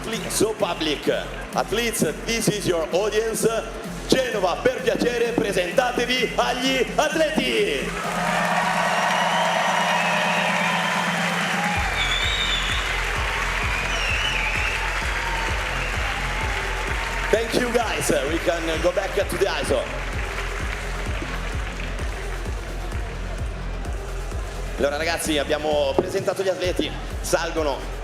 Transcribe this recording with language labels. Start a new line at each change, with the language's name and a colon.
English: So public, athletes, this is your audience.
Italian: Genova, per piacere, presentatevi agli atleti.
English: Thank you guys, we can go back to the ISO.
Italian: Allora ragazzi, abbiamo presentato gli atleti, sale la